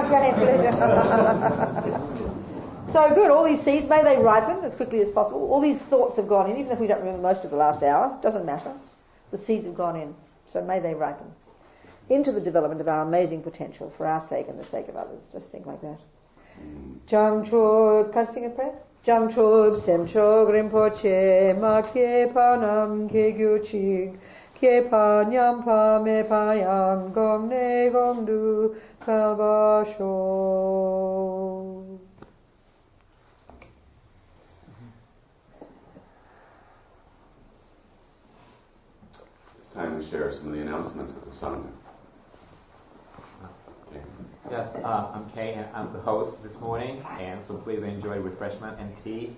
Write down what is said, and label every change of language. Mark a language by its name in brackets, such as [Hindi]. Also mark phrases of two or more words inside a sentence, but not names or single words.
[English] So good, all these seeds, may they ripen as quickly as possible. All these thoughts have gone in, even if we don't remember most of the last hour, doesn't matter. The seeds have gone in, so may they ripen into the development of our amazing potential for our sake and the sake of others. Just think like that. Jamchub, can I sing a prayer? [Tibetan] བྱང་ཆུབ་སེམས་མཆོག་རིན་པོ་ཆེ། མ་སྐྱེས་པ་རྣམས་སྐྱེ་གྱུར་ཅིག། སྐྱེས་པ་ཉམས་པ་མེད་པ་ཡང་། གོང་ནས་གོང་དུ་འཕེལ་བར་ཤོག. [English] It's time to share some of the announcements of the Sangha. Okay. Yes, I'm Kay, and I'm the host this morning, and so please enjoy refreshment and tea.